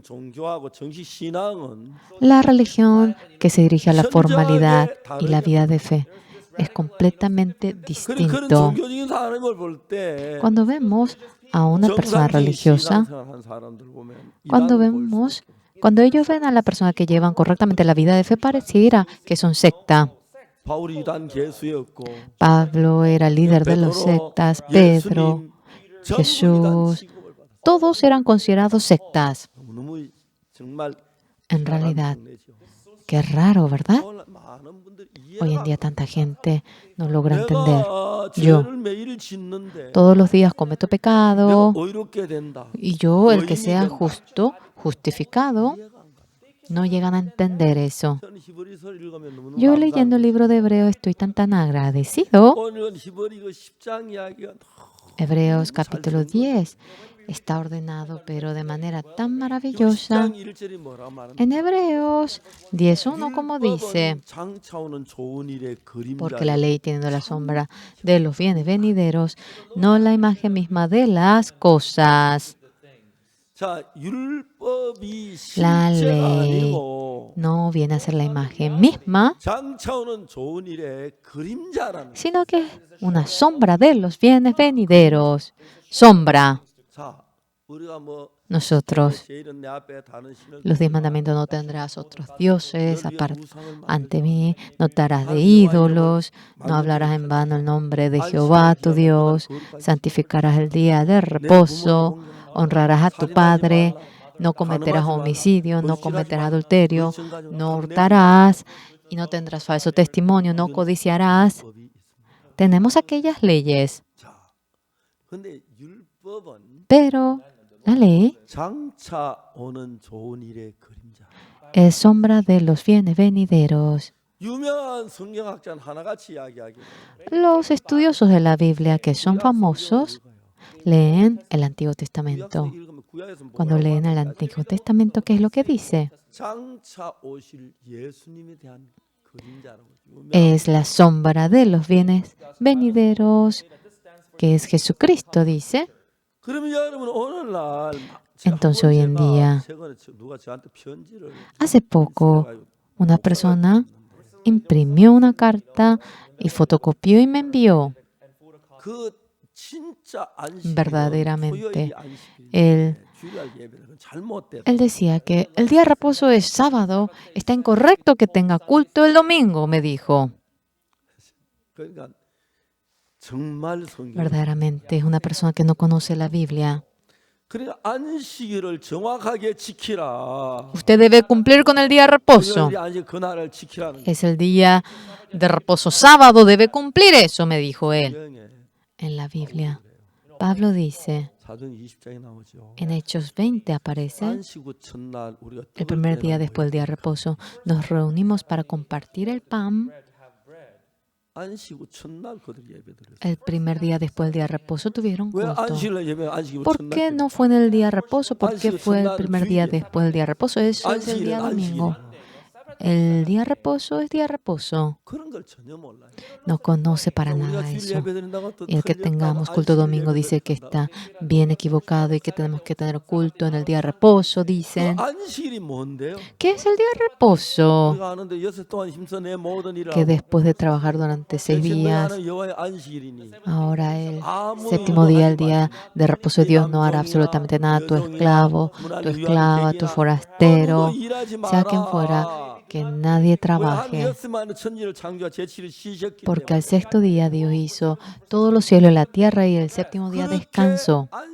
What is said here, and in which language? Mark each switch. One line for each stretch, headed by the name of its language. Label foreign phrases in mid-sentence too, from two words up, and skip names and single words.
Spanish: La religión que se dirige a la formalidad y la vida de fe es completamente distinto. Cuando vemos a una persona religiosa, cuando vemos Cuando ellos ven a la persona que llevan correctamente la vida de fe, pareciera que son secta.
Korean: 바울이 이단 개수였고
Spanish: Pablo era líder de los sectas, Pedro,
Korean: 예수님 전부 이단
Spanish: Jesús,
Korean: 취급을 받았어요.
Spanish: todos eran considerados sectas.
Korean: 너무 정말
Spanish: En
Korean: 희한한
Spanish: realidad,
Korean: 동네죠.
Spanish: qué raro, ¿verdad?
Korean: 오늘 많은 분들이
Spanish: Hoy en día tanta gente no logra entender.
Korean: 내가
Spanish: Yo
Korean: 죄를 매일 짓는데
Spanish: todos los días cometo
Korean: 내가
Spanish: pecado
Korean: 의롭게 된다.
Spanish: y yo, el que
Korean: 의인이
Spanish: sea
Korean: 된다.
Spanish: justo, justificado,
Korean: 이해가 안 가.
Spanish: no llegan a entender eso.
Korean: 저는 히브리서를 읽으면 너무너무
Spanish: Yo leyendo el libro de Hebreo estoy tan agradecido.
Korean: 오늘은 히브리 그 10장 이야기가
Spanish: Hebreos capítulo 10 está ordenado, pero de manera tan maravillosa.
Korean: 10장 1절이 뭐라고 말하는
Spanish: En Hebreos 10.1, como dice,
Korean: 장차오는 좋은 일의
Spanish: porque la
Korean: 그림자.
Spanish: ley tiene la sombra de los bienes venideros, no la imagen misma de las cosas.
Korean: 자, 율법이
Spanish: La
Korean: 실제가
Spanish: ley
Korean: 아니고
Spanish: no viene a ser la imagen misma,
Korean: 장차오는 좋은 일의 그림자라는.
Spanish: sino que es una sombra de los bienes venideros. Sombra.
Korean: 자, 우리가 뭐
Spanish: Nosotros,
Korean: 제일은 내 앞에 다는 신을
Spanish: los 10 mandamientos, no tendrás otros dioses ante mí, no te harás de ídolos, no hablarás en vano el nombre de Jehová tu Dios, santificarás el día de reposo, honrarás a tu padre, no cometerás homicidio, no cometerás adulterio, no hurtarás y no tendrás falso testimonio, no codiciarás.
Korean: 법이 있습니다.
Spanish: Tenemos aquellas leyes,
Korean: 자, 근데 율법은
Spanish: pero la ley
Korean: 장차 오는 좋은 일의 그림자.
Spanish: es sombra de los bienes venideros.
Korean: 유명한 성경학자는 하나같이 이야기하기를
Spanish: Los estudiosos de la Biblia que son famosos leen el Antiguo Testamento.
Korean: 구약성 읽으면 구약에서
Spanish: Cuando
Korean: 뭐라고
Spanish: leen el Antiguo Testamento, ¿qué es lo que dice?
Korean: 장차 오실 예수님에 대한 그림자라고 유명한
Spanish: Es la sombra de los bienes venideros, que es Jesucristo, dice.
Korean: 그러면 여러분 오늘날
Spanish: Entonces, hoy en día,
Korean: 최근에 누가 저한테 편지를
Spanish: hace poco, una persona imprimió una carta y fotocopió y me envió.
Korean: 그 진짜 안식일은
Spanish: Verdaderamente,
Korean: 토요일 안식일,
Spanish: él
Korean: 주일날 예배는 잘못됐다.
Spanish: Él decía que el día de reposo es sábado, está incorrecto que tenga culto el domingo, me dijo.
Korean: 그러니까 정말 성경.
Spanish: Verdaderamente es una persona que no conoce la Biblia.
Korean: 그러니까 안식일을 정확하게 지키라.
Spanish: Usted debe cumplir con el día de reposo.
Korean: 토요일이 안식 그날을 지키라는
Spanish: Es el día de reposo sábado, debe cumplir eso, me dijo él.
Korean: 성경에
Spanish: En la Biblia, Pablo dice,
Korean: 사도행 20장에 나오죠.
Spanish: en Hechos 20 aparece,
Korean: 안식 후 첫날 우리가
Spanish: el primer día después del día de reposo, nos reunimos para compartir el pan.
Korean: 안식 후 첫날 그들 예배드렸어요.
Spanish: El primer día después del día de reposo tuvieron
Korean: 왜
Spanish: culto.
Korean: 안식일날 예배 안식 후
Spanish: ¿Por
Korean: 첫날?
Spanish: qué no fue en el día de reposo? ¿Por qué fue el primer día después del día de reposo? Eso es el
Korean: 안식일은
Spanish: día domingo.
Korean: 안식일이야.
Spanish: El día de reposo es día de reposo.
Korean: 그런 걸 전혀 몰라요.
Spanish: No conoce para
Korean: 우리가
Spanish: nada
Korean: 주일
Spanish: eso.
Korean: 예배드린다고 또
Spanish: Y el que
Korean: 틀렸다고
Spanish: tengamos culto
Korean: 안식일
Spanish: domingo dice que
Korean: 예배드린다고.
Spanish: está bien equivocado y que tenemos que tener culto en el día de reposo,
Korean: 그
Spanish: dicen.
Korean: 안식일이 뭔데요?
Spanish: ¿Qué es el día de reposo?
Korean: 우리가 아는데 6일 동안 힘써 내 모든 일을
Spanish: Que
Korean: 하고
Spanish: después de trabajar durante 6 días,
Korean: 하는 여호와의 안식일이니
Spanish: ahora el séptimo día, el día de reposo de Dios, no hará absolutamente nada. Tu esclavo, tu esclava, tu forastero, sea quien fuera, que nadie trabaje. Porque al sexto día Dios hizo todos los cielos y la tierra y el séptimo día descansó.